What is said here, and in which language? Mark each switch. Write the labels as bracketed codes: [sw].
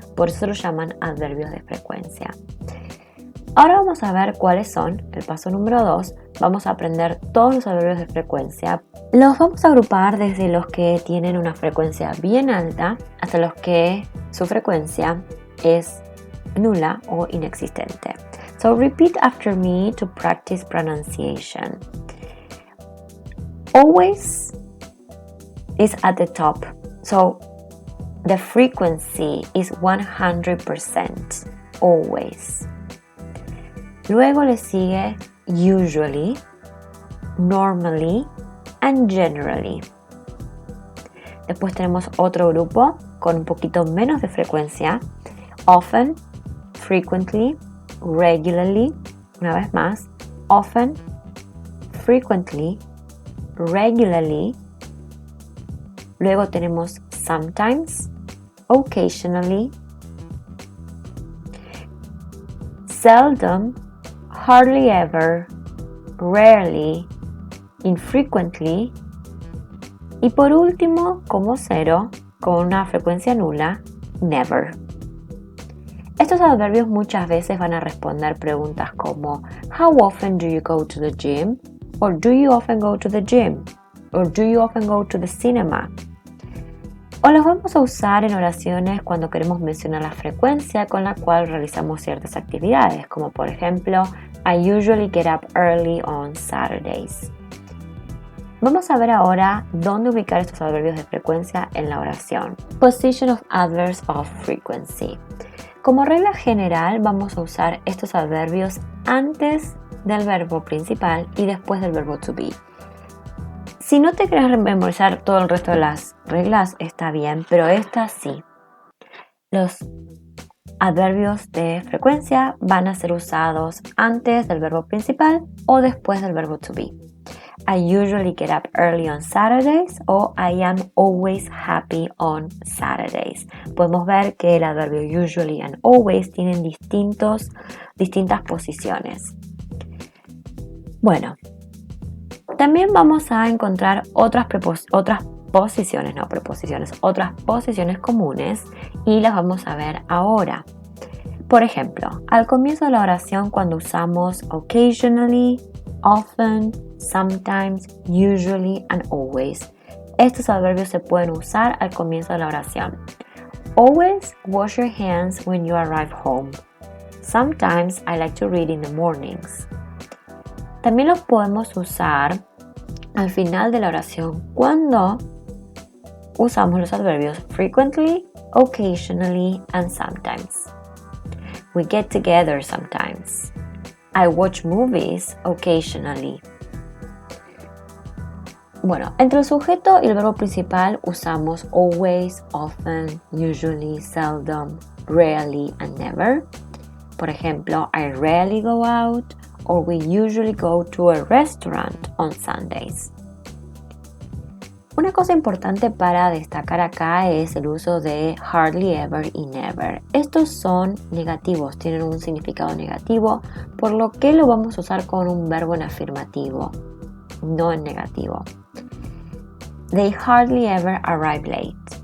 [es] Por eso lo llaman adverbios de frecuencia. Ahora vamos a ver cuáles son. El paso número 2, vamos a aprender todos los adverbios de frecuencia. Los vamos a agrupar desde los que tienen una frecuencia bien alta hasta los que su frecuencia es nula o inexistente. [en] So repeat after me to practice pronunciation. Always is at the top. So the frequency is 100%. Always. [es] Luego le sigue [en] usually, normally and generally. [es] Después tenemos otro grupo con un poquito menos de frecuencia. [en] Often, frequently, regularly. [es] Una vez más. [en] Often, frequently, regularly. [es] Luego tenemos [en] sometimes, occasionally, seldom, hardly ever, rarely, infrequently, [es] y por último, como cero, con una frecuencia nula, never. Estos adverbios muchas veces van a responder preguntas como [en] How often do you go to the gym? Or do you often go to the gym? Or do you often go to the cinema? [es] O los vamos a usar en oraciones cuando queremos mencionar la frecuencia con la cual realizamos ciertas actividades, como por ejemplo [en] I usually get up early on Saturdays. [es] Vamos a ver ahora dónde ubicar estos adverbios de frecuencia en la oración. [en] Position of adverbs of frequency. [es] Como regla general, vamos a usar estos adverbios antes del verbo principal y después del verbo to be. Si no te quieres memorizar todo el resto de las reglas, está bien, pero estas sí. Los adverbios de frecuencia van a ser usados antes del verbo principal o después del verbo to be. [en] I usually get up early on Saturdays o I am always happy on Saturdays. [es] Podemos ver que el adverbio [en] usually and always [es] tienen distintas posiciones. Bueno, también vamos a encontrar otras posiciones comunes y las vamos a ver ahora. Por ejemplo, al comienzo de la oración cuando usamos [en] occasionally, often, sometimes, usually and always. [es] Estos adverbios se pueden usar al comienzo de la oración. [en] Always wash your hands when you arrive home. Sometimes I like to read in the mornings. [es] También los podemos usar al final de la oración cuando usamos los adverbios [en] frequently, occasionally and sometimes. We get together sometimes. I watch movies occasionally. [es] Bueno, entre el sujeto y el verbo principal usamos [en] always, often, usually, seldom, rarely and never. [es] Por ejemplo, [en] I rarely go out or we usually go to a restaurant on Sundays. [es] Una cosa importante para destacar acá es el uso de hardly ever y never. Estos son negativos, tienen un significado negativo, por lo que lo vamos a usar con un verbo en afirmativo, no en negativo. [en] They hardly ever arrive late.